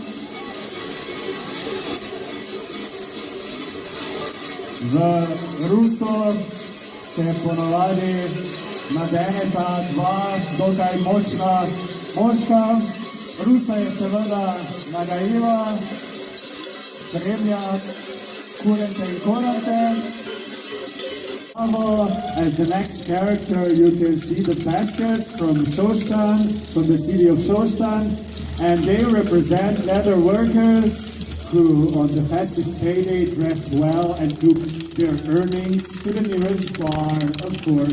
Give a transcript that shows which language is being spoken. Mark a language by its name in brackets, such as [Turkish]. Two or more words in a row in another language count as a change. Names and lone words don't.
[Slovenian] V Ruso se ponovadi nadeneta dva dokaj močna moška. Rusa je seveda nagajiva, spremlja Kurente in Korente. [English] As the next character, you can see the baskets from Shostan, from the city of Shostan, and they represent leather workers who, on the festive payday, dressed well and took their earnings to the nearest bar, of course.